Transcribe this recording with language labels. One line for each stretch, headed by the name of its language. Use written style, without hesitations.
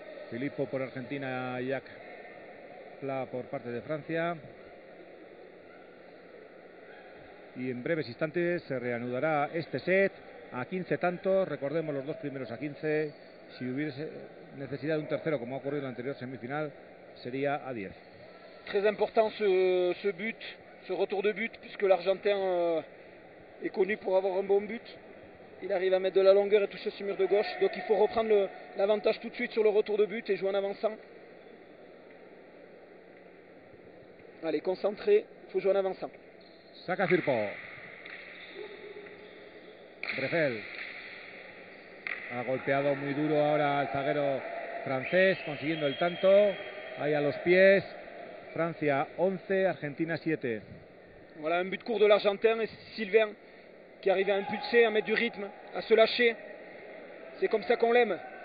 Spanish: Filippo por Argentina, Jack Pla por parte de Francia. Y en breves instantes se reanudará este set a 15 tantos. Recordemos los dos primeros a 15. Si hubiese necesidad de un tercero, como ha ocurrido en la anterior semifinal, sería a 10.
French: Très important ce but, ce retour de but, puisque l'Argentin est connu pour avoir un bon but. Il arrive à mettre de la longueur et toucher ce mur de gauche. Donc il faut reprendre l'avantage tout de suite sur le retour de but et jouer en avançant. Allez, concentré, il faut jouer en avançant.
Spanish: Saca Firpo. Berfel. Ha golpeado muy duro ahora el zaguero francés, consiguiendo el tanto. Ahí a los pies. Francia 11, Argentina 7.
French: Voilà un but court de l'Argentin et Sylvain qui arrive à impulser, à mettre du rythme, à se lâcher. C'est comme ça qu'on l'aime.